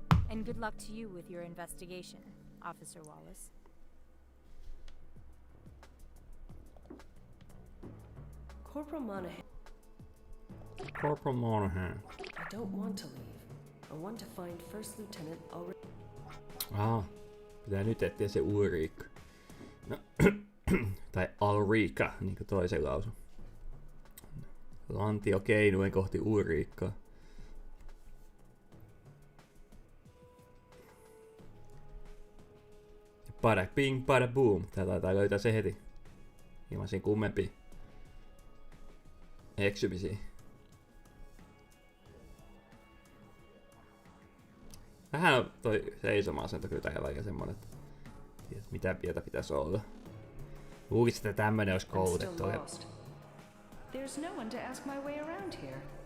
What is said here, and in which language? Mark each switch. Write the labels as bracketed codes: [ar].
[en] And good luck to you with your investigation, Officer Wallace. Corporal Monahan, Corporal Monahan. I don't want to leave. I want to find First Lieutenant Ulrika. [fi] Pitää nyt etsiä se Ulrika. No, tai Ulrika, niin kuin toisen lausun. Lantio keinuen kohti Ulrikaa. Pada ping, pada boom. Tää taitaa löytää se heti. Ilman siinä kummempia eksymisiä. Vähän on toi seisomaasento kyllä tällä aika semmonen, että tiedät, mitä mieltä pitäisi olla. Luulisin, että tämmönen olisi koulutettu. [en] There's no one to ask my way around here.